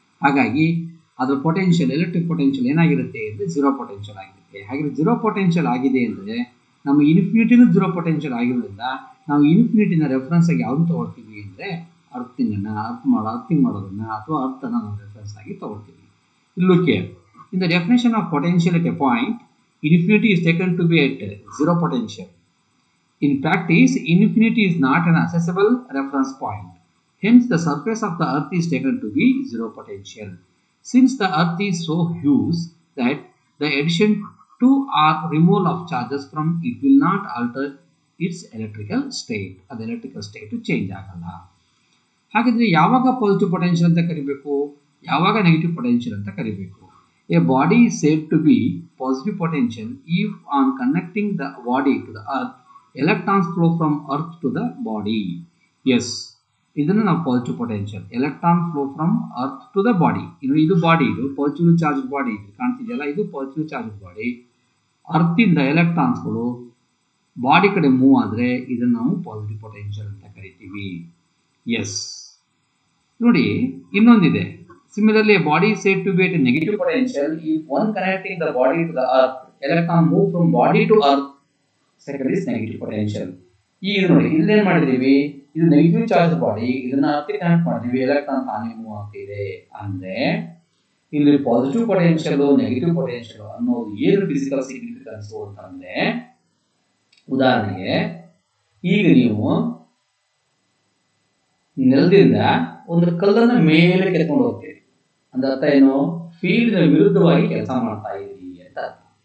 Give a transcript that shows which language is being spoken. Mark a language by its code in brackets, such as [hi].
[kn] ಹಾಗಾಗಿ ಅದರ potential, electric potential ಏನಾಗಿರುತ್ತೆ ಅಂದರೆ 0 ಪೊಟೆನ್ಷಿಯಲ್ ಆಗಿರುತ್ತೆ. ಹಾಗೆ 0 ಪೊಟೆನ್ಷಿಯಲ್ ಆಗಿದೆ ಅಂದರೆ ನಮ್ಮ ಇನ್ಫಿನಿಟಿನೂ 0 ಪೊಟೆನ್ಷಿಯಲ್ ಆಗಿರೋದ್ರಿಂದ ನಾವು ಇನ್ಫಿನಿಟಿನ ರೆಫರೆನ್ಸ್ ಆಗಿ ಯಾವ್ದು ತಗೊಳ್ತೀವಿ ಅಂದರೆ ಅರ್ಥಿಂಗ್ ಮಾಡೋದನ್ನ ಅಥವಾ ಅರ್ಥನ ನಾವು ರೆಫರೆನ್ಸ್ ಆಗಿ ತಗೊಳ್ತೀವಿ. [en] Look here. In the definition of potential at a point, infinity is taken to be at zero potential. In practice, infinity is not an accessible reference point. Hence, the surface of the earth is taken to be zero potential. Since the earth is so huge that the addition to or removal of charges from it will not alter its electrical state. [kn] ಅದು [en] electrical state change [kn] ಆಗಲ್ಲ. ಹಾಗಿದ್ರೆ ಯಾವಾಗ positive potential ಅಂತ ಕರಿಬೇಕು, ಯಾವಾಗ negative potential ಅಂತ ಕರಿಬೇಕು? [en] A body is said to be positive potential if on connecting the body to the earth, electrons flow from earth to the body. Yes, [kn] ಇದನ್ನು ನಾವು [en] Positive potential, electron flow from earth to the body. [kn] ಇದು body, ಇದು positive charge body ಕಾಣ್ತಿದೆಯಲ್ಲ, ಇದು positive charge body. ಅರ್ಥಿಂದ ಎಲೆಕ್ಟ್ರಾನ್ಸ್ಗಳು body ಕಡೆ move ಆದರೆ ಇದನ್ನು ನಾವು positive potential ಅಂತ ಕರಿತೀವಿ. ಎಸ್, ನೋಡಿ ಇನ್ನೊಂದಿದೆ. [en] Similarly, a body is said to be at a negative potential if one connecting the body to the earth, electron move from body to earth. Second is negative potential. [kn] ಈಗ ನೋಡಿ ಇಲ್ಲೇನ್ ಮಾಡಿದೀವಿ, ಇದು negative charge body, ಇದನ್ನ ಅರ್ಥಕ್ಕೆ connect ಮಾಡಿದೀವಿ, electron ತಾನೇ move ಆಗ್ತಿದೆ. ಅಂದ್ರೆ ಇಲ್ಲಿ ಪಾಸಿಟಿವ್ ಪೊಟೆನ್ಷಿಯಲ್ ನೆಗೆಟಿವ್ ಪೊಟೆನ್ಷಿಯಲ್ ಅನ್ನೋದು ಏನು ಫಿಸಿಕಲ್ ಸಿಗ್ನಿಫಿಕೆನ್ಸ್ ಅಂತಂದ್ರೆ, ಉದಾಹರಣೆಗೆ ಈಗ ನೀವು ನೆಲದಿಂದ ಒಂದು ಕಲ್ಲನ್ನ ಮೇಲೆ ಕೆತ್ಕೊಂಡು ಹೋಗ್ತೀರಿ, ಅಂದ್ರೆ ಅರ್ಥ ಏನು, ಫೀಲ್ಡ್ ವಿರುದ್ಧವಾಗಿ ಕೆಲಸ ಮಾಡ್ತಾ ಇದ್ದೀರಿ ಅಂತ ಅರ್ಥ.